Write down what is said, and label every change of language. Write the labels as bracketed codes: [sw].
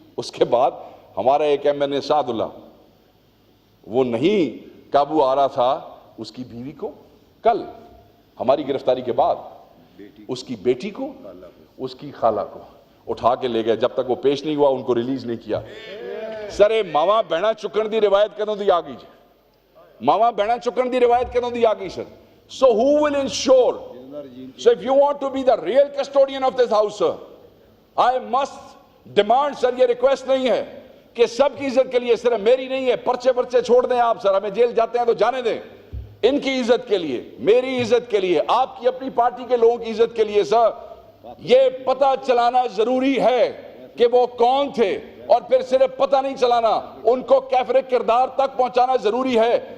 [ur] اس کے بعد ہمارا ایک ایم این اے سعد اللہ، وہ نہیں قابو آ رہا تھا، اس کی بیوی کو کل ہماری گرفتاری کے بعد اس کی بیٹی کو، اس کی خالہ کو اٹھا کے لے گئے، جب تک وہ پیش نہیں ہوا ان کو ریلیز نہیں کیا. [pa] سر ماما بہنا چکن دی روایت کدوں دی آ گئی جی، ماما بہنا چکن دی روایت کدوں دی آ گئی سر. [en] So who will ensure? So if you want to be the real custodian of this house, sir, I must demand, sir, [ur] یہ ریکویسٹ نہیں ہے کہ سب کی عزت کے لیے، صرف میری نہیں ہے، پرچے چھوڑ دیں آپ سر، ہمیں جیل جاتے ہیں تو جانے دیں، ان کی عزت کے لیے، میری عزت کے لیے، آپ کی اپنی پارٹی کے لوگوں کی عزت کے لیے سر یہ پتہ چلانا ضروری ہے کہ وہ کون تھے، اور پھر صرف پتہ نہیں چلانا، ان کو کیفر کردار تک پہنچانا ضروری ہے.